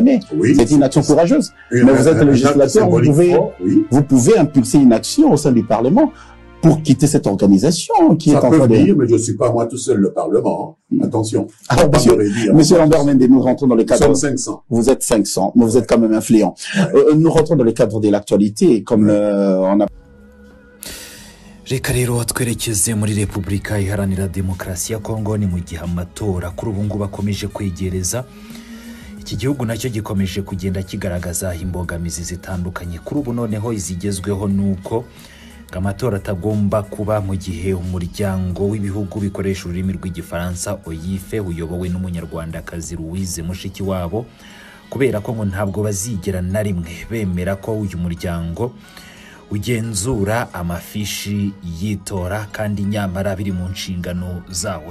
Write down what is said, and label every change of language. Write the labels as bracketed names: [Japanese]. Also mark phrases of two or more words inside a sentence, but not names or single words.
[French] Oui, c'est une action courageuse. Mais vous êtes législateur, vous pouvez impulser une action au sein du Parlement pour quitter cette organisation qui est en train de... venir, mais je ne suis pas moi tout seul le Parlement. Attention. Alors, monsieur Lambert Mende, nous rentrons dans les cadres... Nous sommes 500. Vous êtes 500, mais vous êtes quand même influent. Ouais. Nous rentrons dans les cadres de l'actualité, comme on a... [Kinyarwanda] reka rero twerekeze muri Repubulika Iharanira Demokarasi ya Kongo. Ni mu gihe amatora kuri ubu ngubu akomeje kwegereza. Iki gihugu nacyo gikomeje kugenda kigaragaza imbogamizi zitandukanye. Kuri ubu noneho izigezweho nuko amatora atagomba kuba mu gihe umuryango w'ibihugu bikoresha ururimi rw'igifaransa OIFE uyobowe n'umunyarwandakazi Louise Mushikiwabo, kubera ko ngo ntabwo bazigera na rimwe bemera ko uyu muryango ugenzura amafishi yitora kandi nyamara biri mu nshingano zawo.